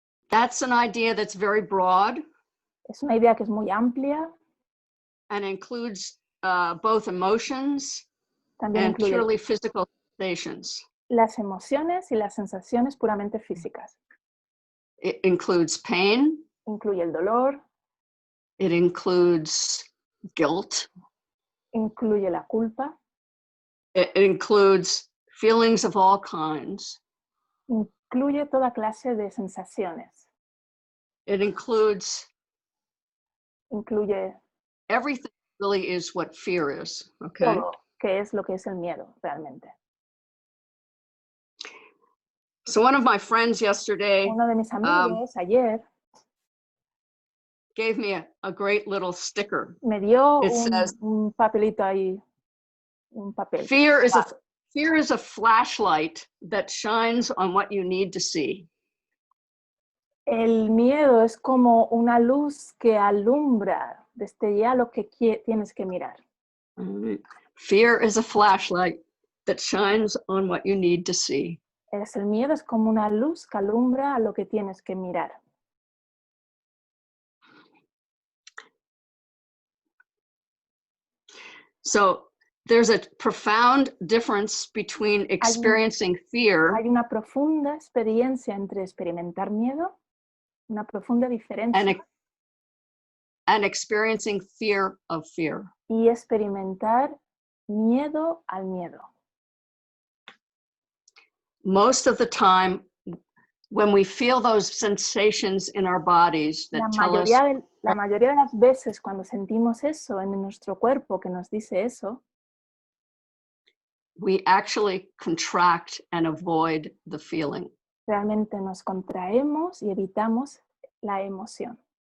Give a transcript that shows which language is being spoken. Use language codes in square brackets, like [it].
[en] That's an idea that's very broad. [es] Es una idea que es muy amplia. [en] And includes both emotions [es] También [en] and [es] incluye [en] purely physical sensations. [es] las emociones y las sensaciones puramente físicas. [en] It includes pain. [es] Incluye el dolor. [en] It includes guilt. [es] Incluye la culpa. [en] It includes feelings of all kinds. [es] Incluye toda clase de sensaciones. [en] It includes [es] Incluye [en] everything really is what fear is, okay? [es] todo, que es lo que es el miedo realmente. [en] So one of my friends yesterday [es] Uno de mis amigos ayer [en] gave me a great little sticker. [es] me dio [en] It says, [es] un papelito ahí, un papel. [en] fear is a flashlight that shines on what you need to see. [es] El miedo es como una luz que alumbra, destellea lo que tienes que mirar. [en] Fear is a flashlight that shines on what you need to see. [es] El miedo es como una luz que alumbra lo que tienes que mirar. [en] So there's a profound difference between experiencing fear. [es] Hay una profunda experiencia entre experimentar miedo, una profunda diferencia. [en] And experiencing fear of fear. [es] Y experimentar miedo al miedo. [en] Most of the time, when we feel those sensations in our bodies that tell us, [es] la mayoría de las veces cuando sentimos eso en nuestro cuerpo que nos dice eso, [en] we actually contract and avoid the feeling. [es] Realmente nos contraemos y evitamos la emoción.